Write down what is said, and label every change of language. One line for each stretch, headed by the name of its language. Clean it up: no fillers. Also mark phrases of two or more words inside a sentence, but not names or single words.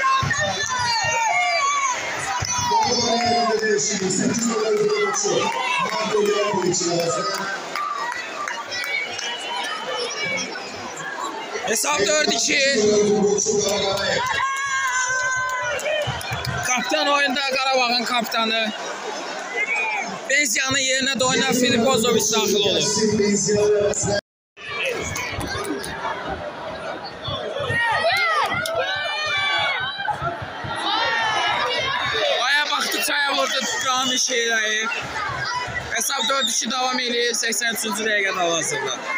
Turkish: Hesap 4-2. Kaptan oyunda Qarabağın kaptanı. Benziyanın yerine de oynayan Filip Ozoviç
Azerbaijani: daxil olur. Aya baxdı, çaya vurdu Rami Şeyrayev. Hesap 4-2 davam edir 83-cü dəqiqədə hal-hazırda.